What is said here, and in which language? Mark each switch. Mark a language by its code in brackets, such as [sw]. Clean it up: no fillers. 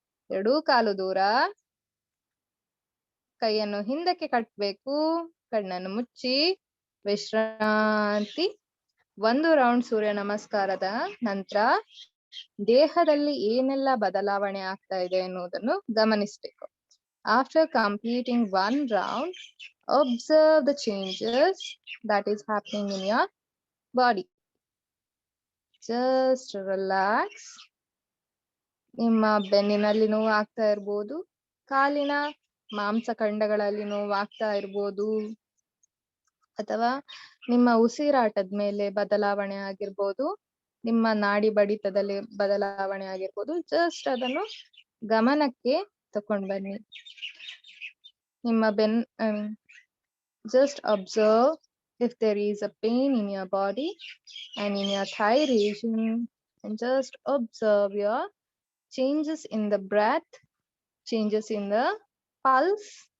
[kn] 2 ಕಾಲು ದೂರ, ಕೈಯನ್ನು ಹಿಂದಕ್ಕೆ ಕಟ್ಟಬೇಕು, ಕಣ್ಣನ್ನು ಮುಚ್ಚಿ ವಿಶ್ರಾಂತಿ. 1 ರೌಂಡ್ ಸೂರ್ಯ ನಮಸ್ಕಾರದ ನಂತರ ದೇಹದಲ್ಲಿ ಏನೆಲ್ಲ ಬದಲಾವಣೆ ಆಗ್ತಾ ಇದೆ ಎನ್ನುವುದನ್ನು ಗಮನಿಸಬೇಕು. [en] After completing 1 round, observe the changes that is happening in your body. Just relax. [kn] ನಿಮ್ಮ ಬೆನ್ನಿನಲ್ಲಿ ನೋವು ಆಗ್ತಾ ಇರ್ಬೋದು, ಕಾಲಿನ ಮಾಂಸಖಂಡಗಳಲ್ಲಿ ನೋವು ಆಗ್ತಾ ಇರ್ಬೋದು, ಅಥವಾ ನಿಮ್ಮ ಉಸಿರಾಟದ ಮೇಲೆ ಬದಲಾವಣೆ ಆಗಿರ್ಬೋದು, ನಿಮ್ಮ ನಾಡಿ ಬಡಿತದಲ್ಲಿ ಬದಲಾವಣೆ ಆಗಿರ್ಬೋದು. ಜಸ್ಟ್ ಅದನ್ನು ಗಮನಕ್ಕೆ ತಕೊಂಡ್ ಬನ್ನಿ. [en] ನಿಮ್ಮ just observe if there is a pain in your body and in your thigh region, and just observe your changes in the breath, changes in the pulse.